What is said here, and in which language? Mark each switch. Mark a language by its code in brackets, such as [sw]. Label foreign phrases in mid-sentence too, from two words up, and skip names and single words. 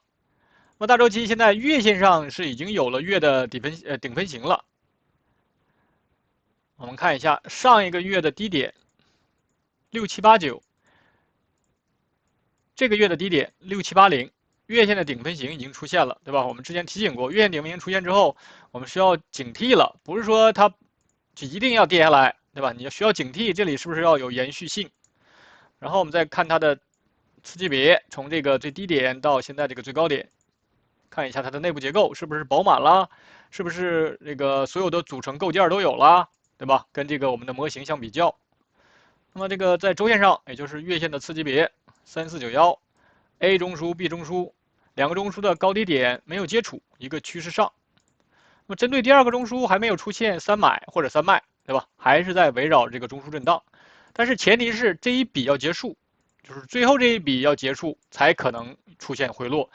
[zh] 那麼大周期現在月線上是已經有了月的頂分型了。我們看一下上一個月的低點6789，這個月的低點6780，月線的頂分型已經出現了，對吧？我們之前提醒過，月線頂分型出現之後，我們需要警惕了，不是說它就一定要跌下來，对吧？你需要警惕，這裡是不是要有延續性？然後我們再看它的次級別，從這個最低點到現在這個最高點，看一下它的內部結構是不是飽滿了，是不是這個所有的組成構件都有了，對吧？跟這個我們的模型相比較，那麼這個在周線上，也就是月線的次級別 3491，A 中樞 B 中樞兩個中樞的高低點沒有接觸，一個趨勢上。那麼針對第二個中樞還沒有出現3買或者3賣，對吧？還是在圍繞這個中樞震盪。但是前提是這一筆要結束，就是最後這一筆要結束才可能出現回落。